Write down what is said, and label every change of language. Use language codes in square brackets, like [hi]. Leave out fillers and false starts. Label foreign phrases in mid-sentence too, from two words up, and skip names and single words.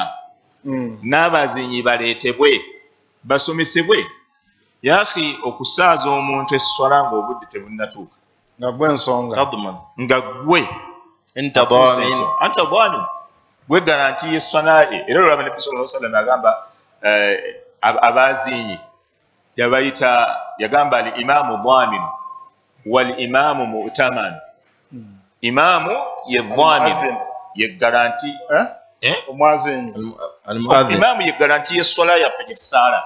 [lg] N'abaaziinyi baleetebwe basomesebwe. Yaafi okusaaza omuntu esswala ng'obudde tebunnatuuka nga gwe ensonga nga gwe antadhamin gwe garanti y'esswala ye. Era olwaba Nabbi [ar] صلى الله عليه وسلم [lg] agamba abaaziinyi yagamba [ar] الإمام ضامن والإمام مؤتمن. [lg] Imaamu ye dhamin ye garanti omwaziinyi. Imaamu ye garanti y'esswala yaffe gye tusaala.